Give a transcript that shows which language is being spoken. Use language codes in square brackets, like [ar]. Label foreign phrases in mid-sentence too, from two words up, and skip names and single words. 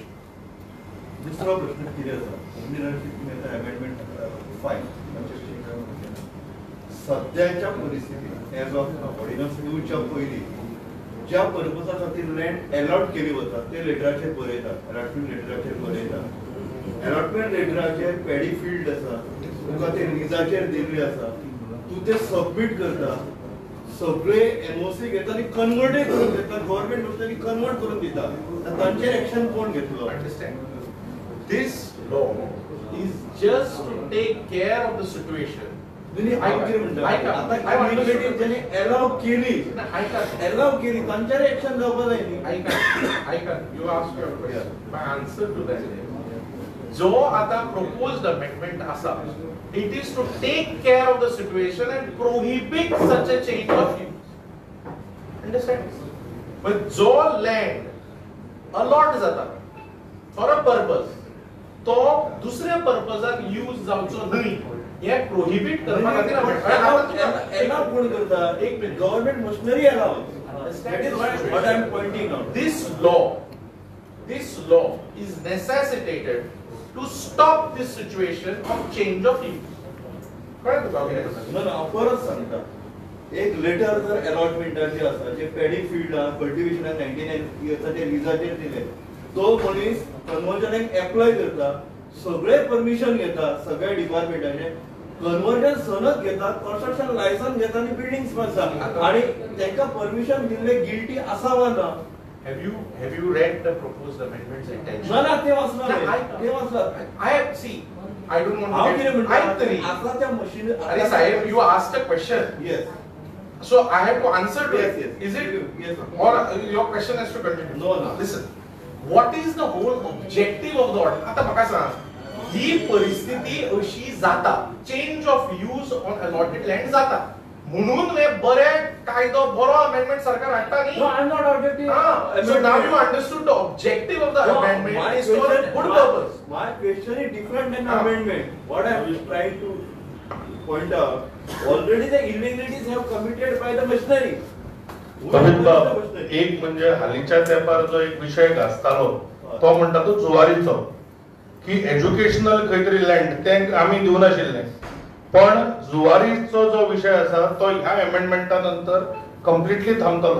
[kok] दुसरो प्रश्न कितें आसा कोमुनिदादाची तुमी आतां अमेंडमेंट फायन सद्याच्या परिस्थितीत [en] as of ordinance [kok] येवच्या पयलीं ज्या पर्पजा खातीर [en] land allot [kok] केली वता ते लेटराचेर बरयतात, अलॉटमेंट लेटराचेर बरयतात. अलॉटमेंट लेटराचेर [en] paddy field [kok] आसा, तुका ते लिजाचेर दिल्ली आसा, तूं ते सबमीट करता, सगळे एनओसी घेता आनी कन्वर्टूय करून घेता, गव्हर्नमेंट नुस्तें कन्वर्ट करून दिता. तांचेर एक्शन कोण घेतलो? [en] This law is just to take care of the situation. [kok] अलाव केली तांचेर एक्शन जावपाक जाय न्ही. [en] You asked your question. My answer to that is, [kok] जो आता proposed amendment आसा, [en] it is to take care of the situation and prohibit such a change of use. Understand? But जो land allot जाता for a purpose, [kok] तो दुसऱ्या पर्पजाक यूज जावचो न्हय हे प्रोहिबिट करपा खातीर अलाव कोण करता? एक मिनिट, [en] government machinery allow. That is what I am pointing out. This law is necessitated to stop this situation of change of use. [kok] कळ्ळें तुका? हांव परत सांगता, एक लेटर जर अलॉटमेंटाचे आसा जे पॅडी फील्डाक कल्टिवेशनाक 99 इयर्साचेर लिजाचेर दिले, तो मनीस कन्वर्जनाक एप्लाय करता, सगळे परमिशन घेता, सगळ्या डिपार्टमेंटाचे कन्वर्जन सनद घेता, [en] construction licence [kok] घेता आणि बिल्डिंग्स बांदता आणि तांकां परमिशन दिल्ले गिल्टी आसा वा ना? [en] Have you read the proposed amendments intention? [kok] ना ते वाचला. [en] I don't want to get. [kok] आता त्या मशीन. अरे साहेब, [en] you asked a question. Yes. So I have to answer to it. Yes. Is it? Yes. Or your question has to continue? No. Listen. What is the whole objective of the order? [kok] आता म्हाका सांग, ही परिस्थिती अशी जाता, [en] change of use on allotted land [kok] जाता, म्हणून हे बरे कायदो बरो अमेंडमेंट सरकार हाडटा न्ही. [en] No, I'm not objecting. So now you understood the objective of the amendment is for good purpose. My question is different than amendment. What I am trying to point out, already the illegalities have committed by the machinery. [kok] कमीत बाब एक म्हणजे हालीच्या तेंपार जो एक विषय गाजतालो तो म्हणटा तो जुवारीचो, की एज्युकेशनल खंय तरी लँड ते आमी दिवनाशिल्ले, पण जुवारीचो जो विषय आसा तो ह्या अमेंडमेंटा नंतर कंप्लिटली थांबतलो.